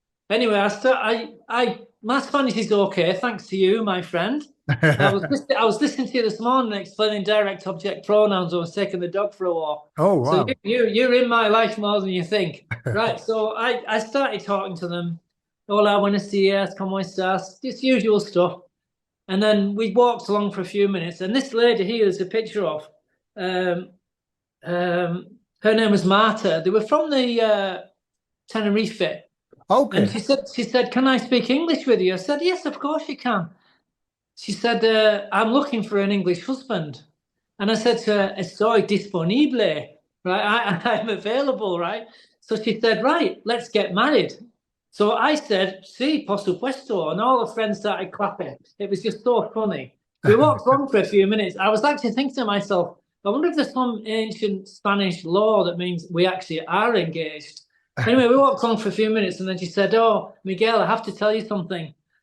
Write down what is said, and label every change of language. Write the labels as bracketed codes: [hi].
[en] Anyway, my Spanish is okay, thanks to you, my friend. I was listening to you this morning explaining direct object pronouns. I was taking the dog for a walk. Oh, So wow. you're in my life more than you think. Right. So I started talking to them. [es] Hola, buenos dias, ¿cómo estás? [en] Just usual stuff. And then we walked along for a few minutes. And this lady here is a picture of. Um, her name was Marta. They were from the Tenerife. And Okay. she said, "Can I speak English with you?" I said, "Yes, of course you can." She said, "I'm looking for an English husband." And I said to her, [es] "Estoy disponible," [en] right? I'm available, right? So she said, "Right, let's get married." So I said, [es] "Sí, por supuesto." [en] And all the friends started clapping. It was just so funny. We walked on for a few minutes. I was actually thinking to myself, I wonder if there's some ancient Spanish law that means we actually are engaged. Anyway, we walked on for a few minutes, and then she said, "Oh, Miguel, I have to tell you something."